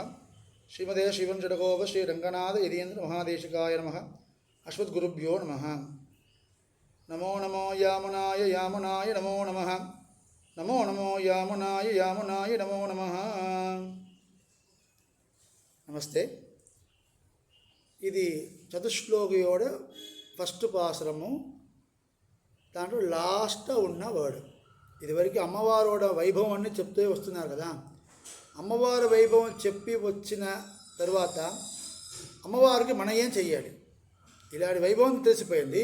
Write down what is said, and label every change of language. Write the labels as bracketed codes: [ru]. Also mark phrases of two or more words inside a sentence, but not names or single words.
[sa] श्रीमते श्रीवंशडकोप श्री रंगनाथ यतीन्द्र महादेशिकाय नमः। अश्वद्गुरुभ्यो नमः। नमो नमो यामुनाय यामुनाय नमो नमः। नमो नमो यामुनाय यामुनाय नमो नमः। [te] नमस्ते। ఇది చతుశ్లోకియోడ ఫస్ట్ పాసురము. దాంట్లో లాస్ట్ ఉన్న వర్డ్. ఇదివరకు అమ్మవారోడ వైభవం అన్నీ చెప్తూ వస్తున్నారు కదా. అమ్మవారి వైభవం చెప్పి వచ్చిన తర్వాత అమ్మవారికి మనం ఏం చెయ్యాలి, ఇలాంటి వైభవం తెలిసిపోయింది.